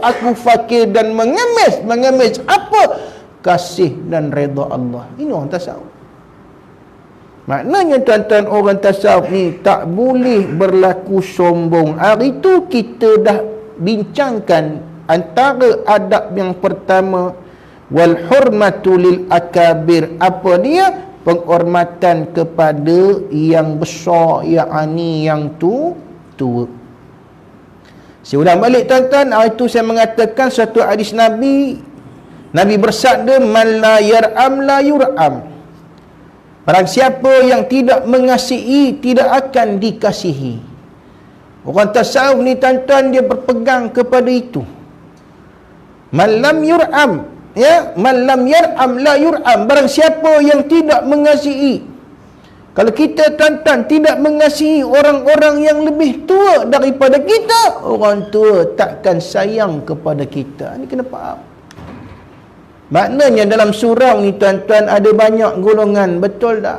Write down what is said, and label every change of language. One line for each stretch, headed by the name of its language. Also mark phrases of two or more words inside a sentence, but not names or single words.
Malay: Aku fakir dan mengemis. Mengemis apa? Kasih dan redha Allah. Ini orang tasawuf. Maknanya tuan-tuan, orang tasawuf ni tak boleh berlaku sombong. Hari itu kita dah bincangkan antara adab yang pertama,
Arabic: والحرمة للأكابر.
Malay: Apa dia? Penghormatan kepada yang besar, yakni yang tua. Saya ulang balik tuan-tuan, hari itu saya mengatakan satu hadis Nabi bersabda,
Arabic: من لا يرحم لا يرحم.
Malay: Barang siapa yang tidak mengasihi, tidak akan dikasihi. Orang tasawuf ni tuan-tuan, dia berpegang kepada itu.
Arabic: من لم يرحم، يا، من لم يرحم لا يرحم.
Malay: Barang siapa yang tidak mengasihi. Kalau kita tuan-tuan tidak mengasihi orang-orang yang lebih tua daripada kita, orang tua takkan sayang kepada kita. Ini kena faham. Maknanya dalam surau ni tuan-tuan ada banyak golongan, betul tak?